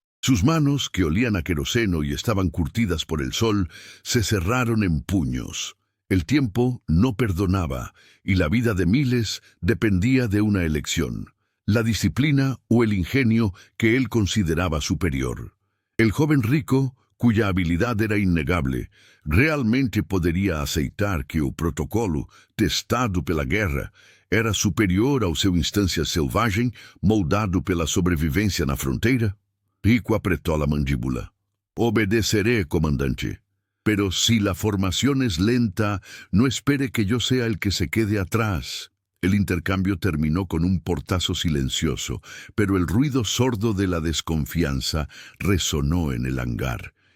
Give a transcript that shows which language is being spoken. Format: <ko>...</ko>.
<es>Sus manos, que olían a queroseno y estaban curtidas por el sol, se cerraron en puños. El tiempo no perdonaba, y la vida de miles dependía de una elección: la disciplina o el ingenio que él consideraba superior. El joven Rico, cuya habilidad era innegable,</es> <pt>realmente poderia aceitar que o protocolo, testado pela guerra, era superior ao seu instância selvagem, moldado pela sobrevivência na fronteira?</pt> <es>Rico apretó la mandíbula. «Obedeceré, comandante. Pero si la formación es lenta, no espere que yo sea el que se quede atrás». El intercambio terminó con un portazo silencioso, pero el ruido sordo de la desconfianza resonó en el hangar.</es>